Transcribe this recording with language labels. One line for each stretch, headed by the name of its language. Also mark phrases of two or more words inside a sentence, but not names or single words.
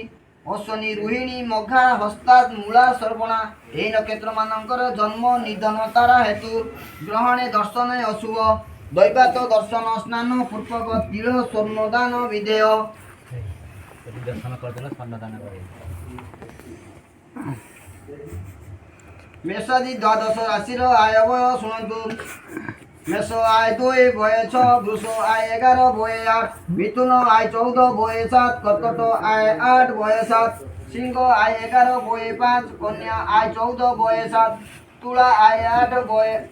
Odia: ଅଶ୍ୱିନୀ ରୋହିଣୀ ମଘା ହସ୍ତା ମୂଳା ଶ୍ରବଣା ଏହି ନକ୍ଷତ୍ରମାନଙ୍କର ଜନ୍ମ ନିଧନ ତାରା ହେତୁ ଗ୍ରହଣେ ଦର୍ଶନ ଅଶୁଭ। ଦୈବାତ ଦର୍ଶନ ସ୍ନାନ ପୂର୍ବକ ତିଳ ସ୍ୱର୍ଣ୍ଣଦାନ ବିଧେୟ। ଦର୍ଶନ କରିଦେଲେ ସ୍ୱର୍ଣ୍ଣଦାନ କରିବ। ମେଷାଦି ଦ୍ୱାଦଶ ରାଶି ଆୟ ବ୍ୟୟ ଶୁଣ ମେଷ ଆୟ 2 ବ୍ୟୟ 6 ବୃଷ ଆୟ 11 ବ୍ୟୟ 8 ମିଥୁନ ଆୟ 14 ବ୍ୟୟ 7 କର୍କଟ ଆୟ 8 ବ୍ୟୟ 7 ସିଂହ ଆୟ 11 ବ୍ୟୟ 5 କନ୍ୟା ଆୟ 14 ବ୍ୟୟ 7 ତୁଳା ଆୟ 8 ବ୍ୟୟ